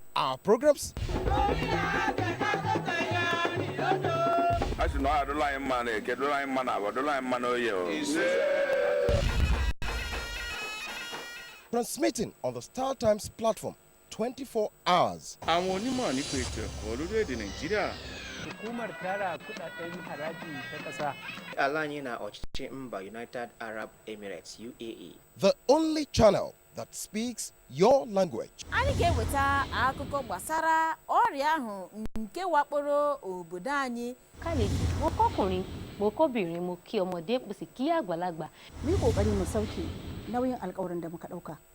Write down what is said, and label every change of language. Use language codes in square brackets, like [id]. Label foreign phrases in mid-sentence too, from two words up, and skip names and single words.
[en] our programs? Transmitting on the Star Times platform 24 hours. [yo] Àwọn onímọ̀ nípa ètò ẹ̀kọ́ lórílẹ̀-èdè Nàìjíríà. [ha] Hukumar tara kudaden haraji ta ƙasa. [ig] Alanye na ọchịchị mba United Arab Emirates UAE. [en] The only channel that speaks your language. [ig] Anyị ga-eweta akụkọ gbasara ọrịa ahụ nke wakporo obodo anyị. [yo] Kálejì, mo kọ́kùnrin, mo kóbìnrin, mo kí ọmọdé, mo sì kí àgbàlagbà. [ha] Mu yi kokari mu sauke nauyin alƙawarin da muka ɗauka.